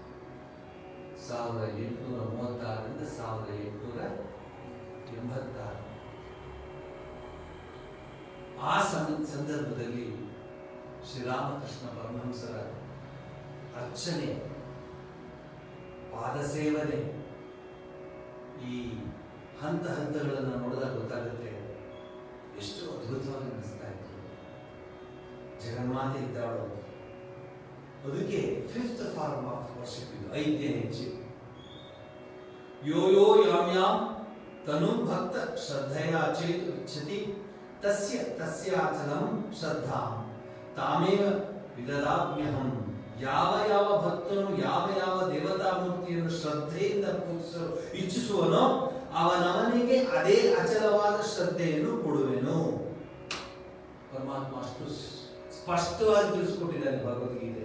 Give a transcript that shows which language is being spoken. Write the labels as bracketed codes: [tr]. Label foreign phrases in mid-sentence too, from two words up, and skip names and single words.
[kn] 1836ರಿಂದ 1886 ಆ ಸಂದರ್ಭದಲ್ಲಿ ಶ್ರೀರಾಮಕೃಷ್ಣ ಪರಮಹಂಸರ ಅರ್ಚನೆ, ಪಾದಸೇವನೆ, ಈ ಹಂತ ಹಂತಗಳನ್ನು ನೋಡಿದಾಗ ಗೊತ್ತಾಗುತ್ತೆ ಎಷ್ಟು ಅದ್ಭುತವಾಗಿ ಅನಿಸ್ತಾ ಇತ್ತು. ಜಗನ್ಮಾತೆ ಇದ್ದಾಳು. ಅದಕ್ಕೆ [en] 5th form of worship [kn] ಇದು, 5ನೇ ಹೆಜ್ಜೆ. [sa] ಯೋ ಯೋ ಯಾಮ್ಯಾಂ ತನು ಭಕ್ತ ಶ್ರದ್ಧೆಯ ಚೇತು ಇಚ್ಛತಿ ತಸ್ಯ ತಸ್ಯಾಚಲಂ ಶ್ರದ್ಧಾಂ ತಾಮೇವ ವಿದದಾಮ್ಯಹಂ. [kn] ಯಾವ ಯಾವ ಭಕ್ತನು ಯಾವ ಯಾವ ದೇವತಾ ಮೂರ್ತಿಯನ್ನು ಶ್ರದ್ಧೆಯಿಂದ ಪೂಜಿಸಲು ಇಚ್ಛಿಸುವನೋ ಅವನವನಿಗೆ ಅದೇ ಅಚಲವಾದ ಶ್ರದ್ಧೆಯನ್ನು ಕೊಡುವೆನು. ಪರಮಾತ್ಮ ಅಷ್ಟು ಸ್ಪಷ್ಟವಾಗಿ ತಿಳಿಸಿಕೊಟ್ಟಿದ್ದಾನೆ ಭಗವದ್ಗೀತೆ.